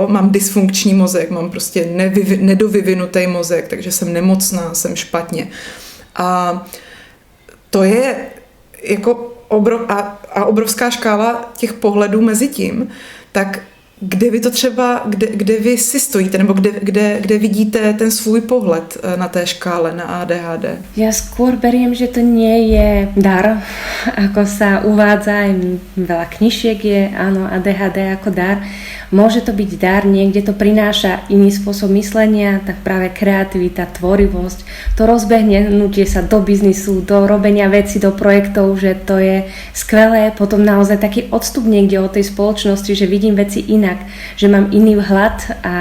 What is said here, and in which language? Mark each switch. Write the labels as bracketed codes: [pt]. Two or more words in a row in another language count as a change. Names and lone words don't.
[cs] Mám dysfunkční mozek, mám prostě nedovyvinutý mozek, takže jsem nemocná, jsem špatně. A to je jako obrovská škála těch pohledů mezi tím. Tak kde vy to třeba, kde vy si stojíte, nebo kde vidíte ten svůj pohled na té škále, na ADHD? [sk] Ja skôr beriem, že to nie je dar, ako sa uvádza, aj veľa knižiek je, áno, ADHD ako dar. Môže to byť dar, niekde to prináša iný spôsob myslenia, tak práve kreativita, tvorivosť, to rozbehnutie sa do biznisu, do robenia vecí, do projektov, že to je skvelé, potom naozaj taký odstup niekde od tej spoločnosti, že vidím veci inak, že mám iný vhľad